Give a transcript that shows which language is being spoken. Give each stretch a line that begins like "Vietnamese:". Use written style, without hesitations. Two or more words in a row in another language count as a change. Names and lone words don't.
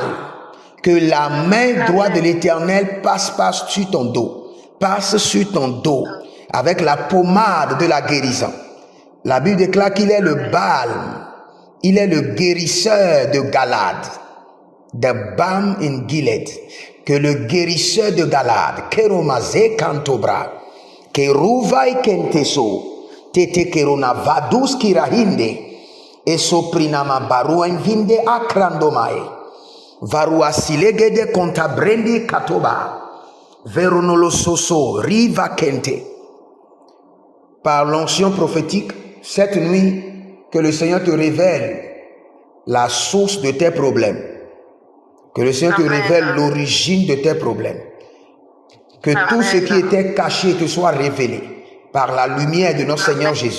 French: Que la main droite de l'Éternel passe sur ton dos, avec la pommade de la guérison. La Bible déclare qu'il est le balme, il est le guérisseur de Galade,
English: the balm in Gilead,
French: que le guérisseur de Galade, Keromaze Kantobra, Keruvai Kenteso, Tete Kerona Vadus Kirahinde, Esoprinama Baruan Vinde Akrandomae. Varua silegede kontabrendi katoba. Veronolo soso riva kente. Par l'onction prophétique, cette nuit, que le Seigneur te révèle la source de tes problèmes. Que le Seigneur te révèle l'origine de tes problèmes. Que tout ce qui était caché te soit révélé par la lumière de notre Seigneur Jésus.